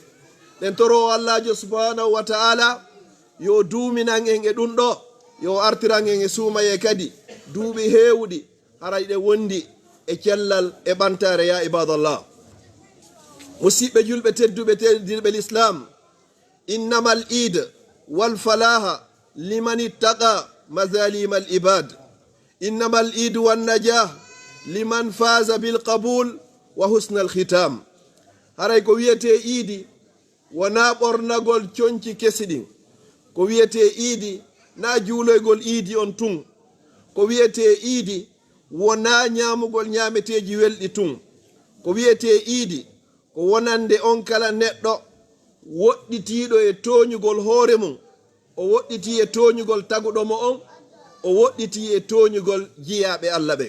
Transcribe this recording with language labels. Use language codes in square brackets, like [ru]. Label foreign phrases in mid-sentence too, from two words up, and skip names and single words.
[ff] ɗen toro Allahjo [ar] سبحانه وتعالى [ff] yo duuminan en e ɗum ɗo, yo artiran en e suumaye kadi duuɓi heewɗi haray ɗe wondi e cellal e ɓantare. [ar] يا عباد الله, [ff] musidɓe julɓe tedduɓe teddirɓe l'islam, [ar] إنما الإيد والفلاح لمن اتقى مظالم العباد. إنما الإيد والنجاح لمن فاز بالقبول وحسن الختام. [ff] haray ko wiyete iidi wona ɓornagol coñci kesiɗin, ko wiyete iidi na juuloygol iidi on tun, ko wiyete iidi wona ñamugol ñameteji welɗi tun, ko wiyete iidi ko wonande on kala neɗɗo woɗɗitiiɗo e tooñugol hoore mum, o woɗɗiti e tooñugol taguɗomo on, o woɗɗiti e tooñugol jiyaaɓe Allah ɓen.